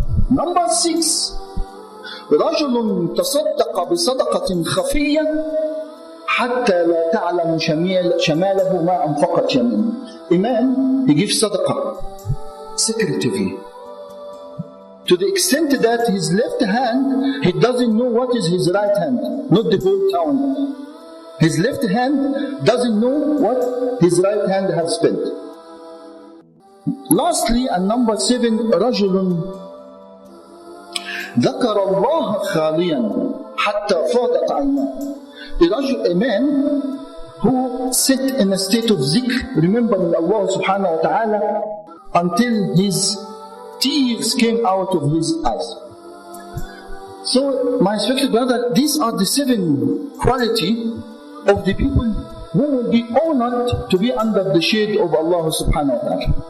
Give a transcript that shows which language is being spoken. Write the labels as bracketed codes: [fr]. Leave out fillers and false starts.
[en] Number 6, [ar] رجل تصدق بصدقة خفية حتى لا تعلم شماله ما أنفقت يمينه. [en] A man, he gives sadaqah secretively, to the extent that his left hand, he doesn't know what is his right hand, not the whole town. His left hand doesn't know what his right hand has spent. Lastly, and number 7, [ar] رجل ذكر الله خاليا حتى فاضت عيناه. [en] A man who sat in a state of zikr, remembering Allah subhanahu wa ta'ala, until his tears came out of his eyes. So, my respected brother, these are the 7 quality of the people who will be honored to be under the shade of Allah subhanahu wa ta'ala.